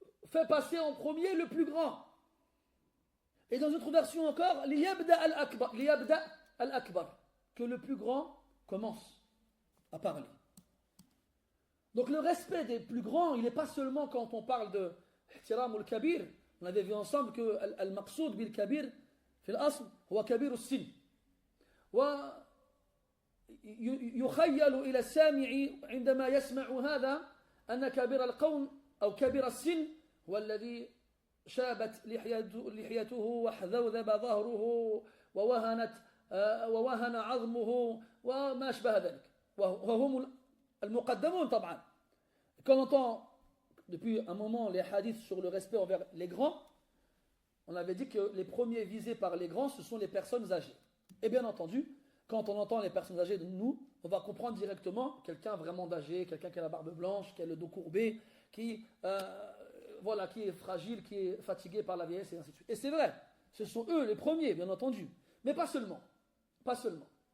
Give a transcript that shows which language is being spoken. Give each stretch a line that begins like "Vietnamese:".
French: Fais passer en premier le plus grand. Et dans une autre version encore,
Arabic: Liyabda al-akbar.
French: Que le plus grand commence à parler. Donc le respect des plus grands, il n'est pas seulement quand on parle de
Arabic: ihtiram al-kabir.
French: On avait vu ensemble que
Arabic: al-maqsoud bil-kabir في الأصل هو كبير السن ويخيل إلى السامع عندما يسمع هذا أن كبير القوم أو كبير السن هو الذي شابت لحيته وحذوذب ظهره ووهن عظمه وما أشبه ذلك وهم المقدمون طبعا.
French: Quand on entend depuis un moment les hadiths sur le respect envers les grands, on avait dit que les premiers visés par les grands, ce sont les personnes âgées. Et bien entendu, quand on entend les personnes âgées de nous, on va comprendre directement quelqu'un vraiment d'âgé, quelqu'un qui a la barbe blanche, qui a le dos courbé, qui est fragile, qui est fatigué par la vieillesse, et ainsi de suite. Et c'est vrai, ce sont eux les premiers, bien entendu. Mais pas seulement. Pas seulement.